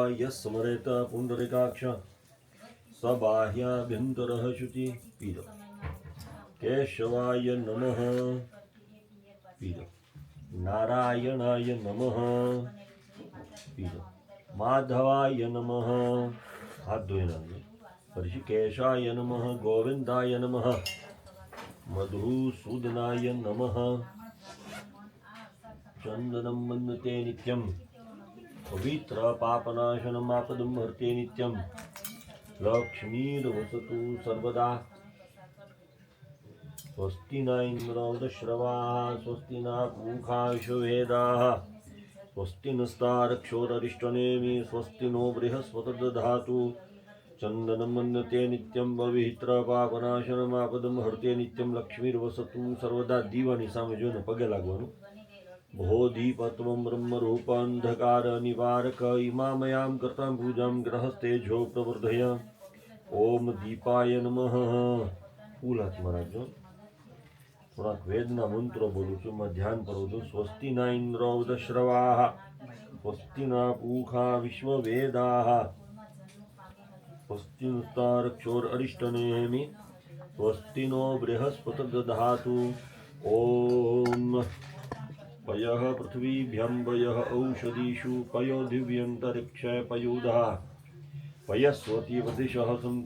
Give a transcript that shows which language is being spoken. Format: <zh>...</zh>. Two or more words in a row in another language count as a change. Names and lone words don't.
<sa>यः स्मरेत पुण्डरीकाक्ष स बाह्याभ्यन्तरः शुचि पीड केशवाय नमः पीड नारायणाय नमः पीड माधवाय नमः</sa> <hi>हाथ धोए ना</hi> <sa>ऋषिकेशाय नमः गोविंदाय नमः मधुसूदनाय नमः चंदनं वन्दते नित्यं पवित्र पापनाशनम् आपदं हर्ते नित्यं लक्ष्मीर्वसतु सर्वदा स्वस्ति न इन्द्रो वृद्धश्रवाः स्वस्ति न पूषा विश्ववेदाः स्वस्ति नस्तारक्षोररिष्टनेमि स्वस्ति नो बृहस्पतिर्दधातु चन्दनं वन्दते नित्यं पवित्र पापनाशनम् आपदं हर्ते नित्यं लक्ष्मीर्वसतु सर्वदा</sa> <gu>દીવાની સામે જોઈને પગે લાગવાનું</gu> <sa>बोधिपत्वं ब्रह्मरूपान्धकार निवारक इमामयां कर्तां पूजां ग्रहस्तेजो प्रवर्धय ओम दीपाय नमः</sa> <gu>ફૂલ હાથમાં રાખજો થોડાક વેદના મંત્રો બોલું છું માં ધ્યાન કરો છો</gu> <sa>स्वस्ति न इन्द्रो वृद्धश्रवाः स्वस्ति न पूषा વિશ્વવેદાः स्वस्ति नस्तारक्षोर अरिष्टनेमि स्वस्ति नो बृहस्पतिर्दधातु ओम पयः पृथ्वीभ्यं पयः औषधीषु पयो दिव्यन्तरिक्षे पयोधः पयस्वती वदिशः सन्तु</sa>